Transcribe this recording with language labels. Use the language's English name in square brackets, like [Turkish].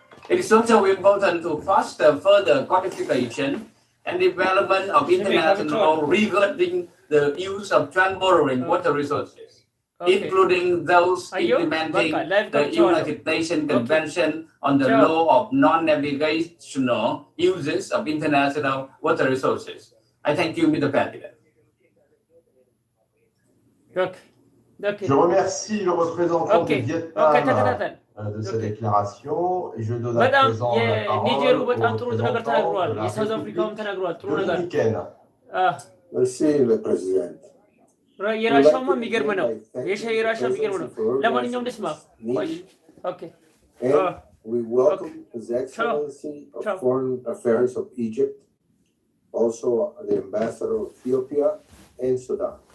[English] It is also important to foster further codification and development of international law regarding the use of transboundary water resources, including those implementing the United Nations Convention on the Law of Non-Navigational Uses of International Water Resources. I thank you, Mr. President. [French] Je remercie le représentant du Vietnam de sa déclaration et je donne à présent la parole au représentant de la République dominicaine. Merci, le président. የራሻውማ የሚገርም ነው። የራሻ የሚገርም ነው። ለማንኛውም ደስ ማ ኦኬ [English] We welcome His Excellency of Foreign Affairs of Egypt, also the Ambassador of Ethiopia and Sudan.